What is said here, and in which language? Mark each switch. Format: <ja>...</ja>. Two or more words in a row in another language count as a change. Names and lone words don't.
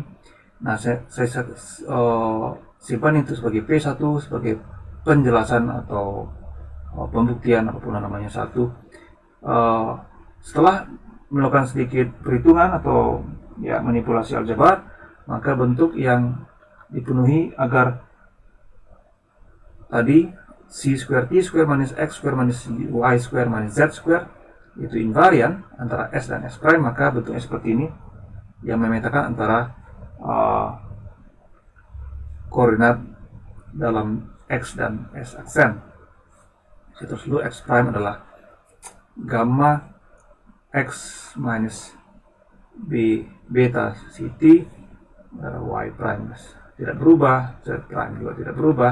<id>Nah, saya simpan itu sebagai P1 sebagai penjelasan atau pembuktian apapun namanya satu. Setelah melakukan sedikit perhitungan atau ya manipulasi aljabar, maka bentuk yang dipenuhi agar tadi</id> <en>C square T square minus X square minus Y square minus Z square</en> <id>itu invarian antara S dan</id> <en>S prime,</en> <id>maka bentuknya seperti ini yang memetakan antara koordinat dalam X dan S aksen. Saya terus dulu</id> <en>X prime</en> <id>adalah gamma X minus B beta CT,</id> <en>Y prime</en> <id>tidak berubah,</id> <en>Z prime</en> <id>juga tidak berubah.</id>